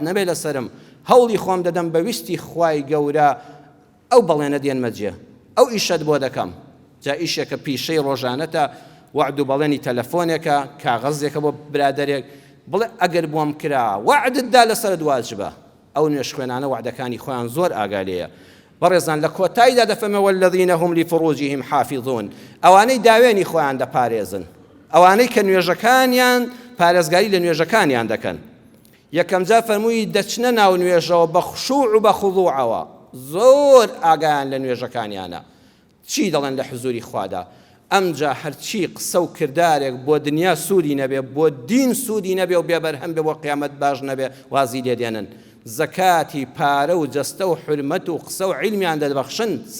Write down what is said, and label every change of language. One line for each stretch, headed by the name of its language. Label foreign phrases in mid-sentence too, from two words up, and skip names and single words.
Central Kurdish: نەبێت لەسرم هەوڵی خۆم دەدەم بەویستی خوای گەورە ئەو بەڵێنە دێنمە جێ ئەو ئیشت بۆ دەکەم جا ئیشێکە پیشەی ڕۆژانەتە وعد و بەڵێنی تەلەفۆنێکە کاغەزێکە بۆ برادەرێک بڵێ ئەگەر بۆم کرا وعدتدا لەسەرت واجبە ئەو نوێژ خوێنانە وعدەکانی خۆیان زۆر ئاگالەیە بەڕێزان لە کۆتاییدا دەفەرمێ
Arabic: والذین هم لفروجهم حافظون
Central Kurdish: ئەوانەی داوێنی خۆیان دەپارێزن ئەوانەی کە نوێژەکانیان پارێزگاری لە نوێژەکانیان دەکەن یەکەم جا فەرمووی دەچنە ناو نوێژەوە بە خوشوع و بە خوضوعەوە زۆر ئاگایان لە نوێژەکانیانە چی دەڵێن لە حزوری خوادا ئەمجا هەرچی قسە و کردارێک بۆ دنیا سوودی نەبێ بۆ دین سوودی نەبێ و بێبەرهەم بێ بۆ قیامەت باش نەبێ وازی لێ دێنن زەکاتی پارە و جەستە و حرمەت و قسە و عیلمیان دەبەخشن